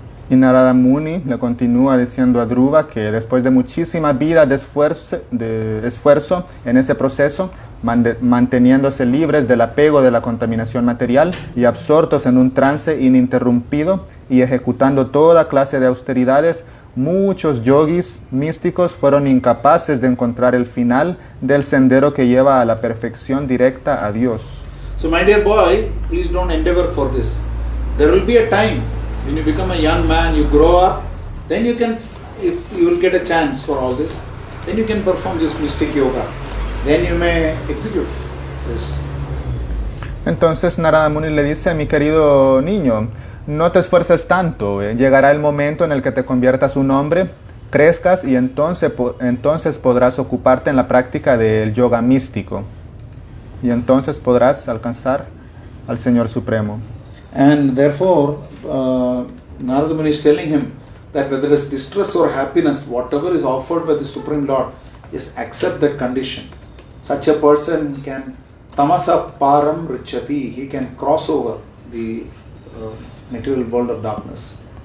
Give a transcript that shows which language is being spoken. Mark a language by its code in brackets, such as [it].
[es] Y Narada Muni le continúa diciendo a Dhruva que después de muchísima vida de esfuerzo en ese proceso, manteniéndose libres del apego de la contaminación material y absortos en un trance ininterrumpido y ejecutando toda clase de austeridades, muchos yogis místicos fueron incapaces de encontrar el final del sendero que lleva a la perfección directa a Dios. [en] So my dear boy, please don't endeavor for this. There will be a time when you become a young man, you grow up, then you can, if you will get a chance for all this, then you can perform this mystic yoga. Then you may execute this. [es] Entonces Narada Muni le dice, mi querido niño, no te esfuerces tanto, llegará el momento en el que te conviertas un hombre, crezcas y entonces podrás ocuparte en la práctica del yoga místico. Y entonces podrás alcanzar al Señor Supremo. [en] And therefore, Narada Muni is telling him that whether it's distress or happiness, whatever is offered by the Supreme Lord, just accept that condition. Such a person can [sa] tamasa param richati, [en] he can cross over the material world of darkness.